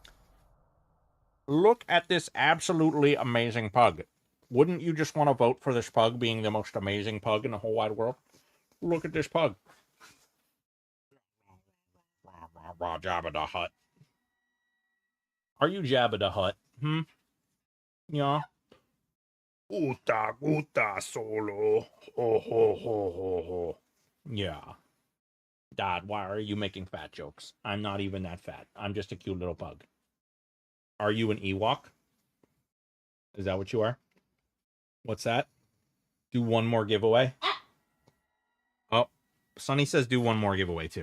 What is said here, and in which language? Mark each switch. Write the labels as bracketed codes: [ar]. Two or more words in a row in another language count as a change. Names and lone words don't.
[en] Look at this absolutely amazing pug. Wouldn't you just want to vote for this pug being the most amazing pug in the whole wide world? Look at this pug. Jabba the Hutt. Are you Jabba the Hutt? Yeah. Uta, uta, solo. Ho, ho, ho, ho, ho. Yeah. Dad, why are you making fat jokes? I'm not even that fat. I'm just a cute little pug. Are you an Ewok? Is that what you are? What's that? Do one more giveaway? Oh, Sonny says do one more giveaway too.